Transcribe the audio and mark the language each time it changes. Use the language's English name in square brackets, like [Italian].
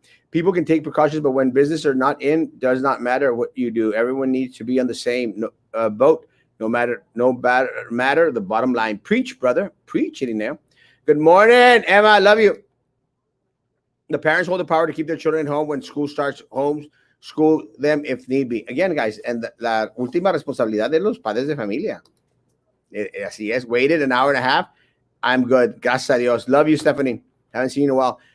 [English] People can take precautions, but when business are not in, does not matter what you do. Everyone needs to be on the same boat. No matter the bottom line. Preach, brother. Preach it in there. Good morning, Emma. I love you. The parents hold the power to keep their children at home when school starts. Homeschool them if need be. Again, guys, and [Spanish] la última responsabilidad de los padres de familia. Así es. [English] Waited an hour and a half. I'm good. [Spanish] Gracias a Dios. [English] Love you, Stephanie. Haven't seen you in a while.